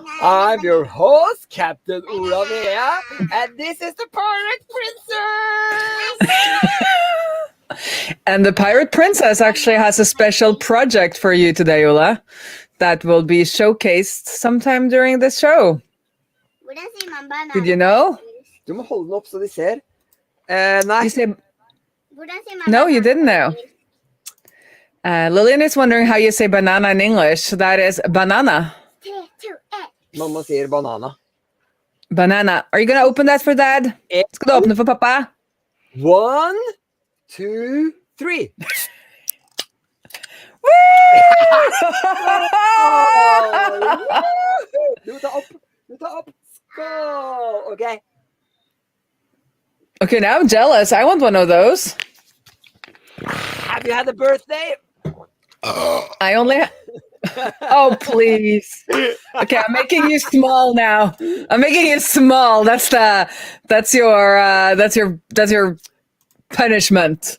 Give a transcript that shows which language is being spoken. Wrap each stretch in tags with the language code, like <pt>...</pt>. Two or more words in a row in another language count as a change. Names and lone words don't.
<en>I'm your host, Captain Uravea, and this is the Pirate Princess! And the Pirate Princess actually has a special project for you today, Ulla, that will be showcased sometime during this show. Did you know?</en> <no>Du må holde den opp så de ser. Nei.</no> <en>You say, no, you didn't know. Lillian is wondering how you say banana in English. That is banana.</en> <no>Mamma sier banana.</no> <en>Banana. Are you going to open that for Dad?</en> <no>Skal du åpne for pappa? 1, 2, 3. Du tar opp. Skål!</no> <en>Okay. Okay, now I'm jealous. I want one of those. Have you had a birthday? I only. Oh, please. Okay, I'm making you small now. I'm making you small. That's your punishment.</en>